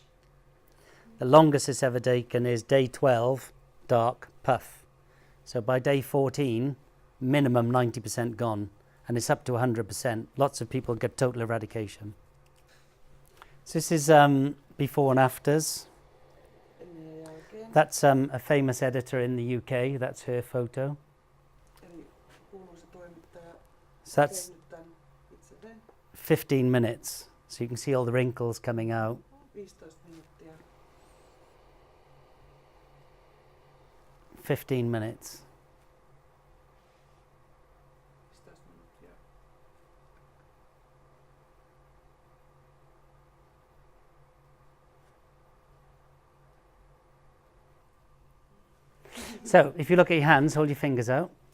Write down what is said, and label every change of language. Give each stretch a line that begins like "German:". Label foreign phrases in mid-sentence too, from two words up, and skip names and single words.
English: The longest it's ever taken is day 12, dark puff. So by day 14, minimum 90% gone, and it's up to 100%. Lots of people get total eradication. So this is before and afters.
Finnish: ennen ja jälkeen.
English: That's a famous editor in the UK. That's her photo.
Finnish: Eli kuuluisa toimittaja
English: So that's
Finnish: tehnyt tän itselleen
English: 15 minutes. So you can see all the wrinkles coming out.
Finnish: 15 minuuttia.
English: 15 minutes.
Finnish: 15 minuuttia.
English: So if you look at your hands, hold your fingers out.